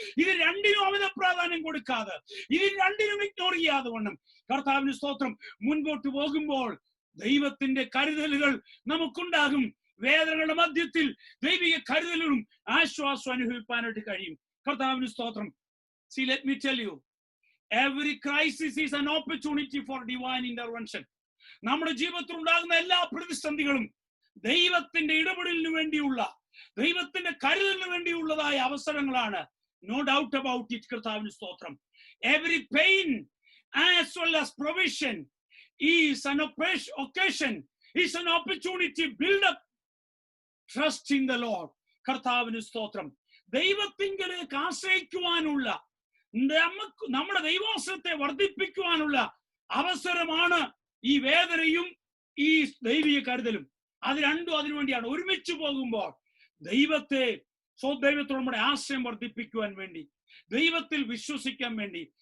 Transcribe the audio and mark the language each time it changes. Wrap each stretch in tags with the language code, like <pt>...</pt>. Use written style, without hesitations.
<ml>ഇത് രണ്ടിനും അമിത പ്രാധാന്യം കൊടുക്കാതെ, ഇത് രണ്ടിനും ഇഗ്നോർ ചെയ്യാതെ വണ്ണം കർത്താവിന് സ്തോത്രം മുൻപോട്ട് പോകുമ്പോൾ ദൈവത്തിന്റെ കരുതലുകൾ നമുക്കുണ്ടാകും. വേദനകളുടെ മധ്യത്തിൽ ദൈവിക കരുതലും ആശ്വാസം അനുഭവിക്കാനായിട്ട് കഴിയും. കർത്താവിന് സ്തോത്രം.</ml> <en>See, let me tell you, every crisis is an opportunity for divine intervention.</en> <ml>നമ്മുടെ ജീവിതത്തിൽ ഉണ്ടാകുന്ന എല്ലാ പ്രതിസന്ധികളും ദൈവത്തിന്റെ ഇടപെടലിന് വേണ്ടിയുള്ള, ദൈവത്തിന്റെ കരുതലിന് വേണ്ടിയുള്ളതായ അവസരങ്ങളാണ്.</ml> <en>No doubt about it.</en> <ml>കർത്താവിന് സ്തോത്രം.</ml> <en>Every pain as well as provision is an occasion It's an opportunity to build up trust in the Lord.</en> <ml>കർത്താവിന് സ്തോത്രം. ദൈവത്തിങ്കലേക്ക് ആശ്രയിക്കുവാനുള്ള, നമ്മുടെ ദൈവാശ്രയത്തെ വർദ്ധിപ്പിക്കുവാനുള്ള അവസരമാണ് ഈ വേദനയും ഈ ദൈവിക കരുതലും. അത് രണ്ടും അതിനുവേണ്ടിയാണ്. ഒരുമിച്ച് പോകുമ്പോൾ ദൈവത്തോട് നമ്മുടെ ആശ്രയം വർദ്ധിപ്പിക്കുവാൻ വേണ്ടി, ദൈവത്തിൽ വിശ്വസിക്കാൻ വേണ്ടി.</ml>